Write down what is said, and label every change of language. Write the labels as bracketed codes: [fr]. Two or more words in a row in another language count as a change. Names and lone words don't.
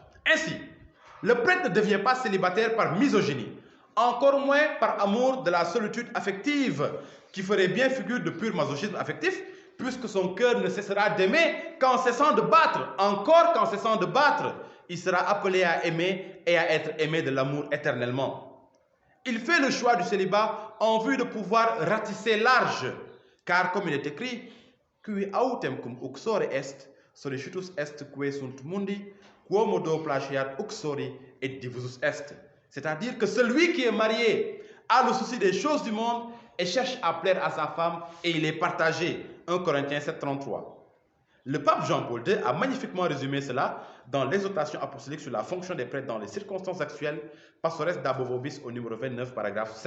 [fr] Ainsi, le prêtre ne devient pas célibataire par misogynie, encore moins par amour de la solitude affective, qui ferait bien figure de pur masochisme affectif, puisque son cœur ne cessera d'aimer qu'en cessant de battre, encore qu'en cessant de battre, il sera appelé à aimer et à être aimé de l'amour éternellement. Il fait le choix du célibat en vue de pouvoir ratisser large, car comme il est écrit, [la] qui autem cum uxore est, solicitus est que sunt mundi, quomodo plagiat uxori et divisus est. [fr] C'est-à-dire que celui qui est marié a le souci des choses du monde et cherche à plaire à sa femme et il est partagé. 1 Corinthiens 7, 33. Le pape Jean-Paul II a magnifiquement résumé cela dans l'exhortation apostolique sur la fonction des prêtres dans les circonstances actuelles, Pastores Dabo Vobis au numéro 29, paragraphe 5.